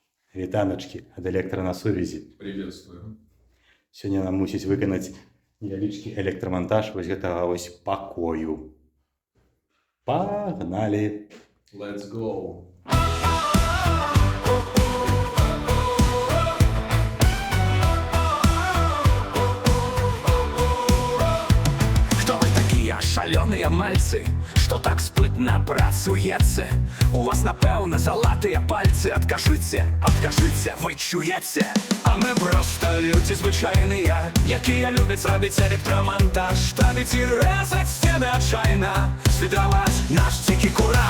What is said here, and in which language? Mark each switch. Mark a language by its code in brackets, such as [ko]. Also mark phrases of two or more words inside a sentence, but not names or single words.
[be] Вітаначки ад электра на сувязі. [ru] Приветствую. [be] Сёння нам мусіць выканаць невялічкі электрамантаж вось гэтага вось пакою. Пагналі! [en] Let's go. [ru] Кто вы такие [be] шалёные мальцы, что так спытно працуеце? У вас, напэўна, залатыя пальцы. Адкажыце, вы чуеце? А мы просто людзі звычайныя, якія любяць рабіць электрамантаж, ставіць і рэзаць сцены адчайна, свідраваць наш дзікі кураж.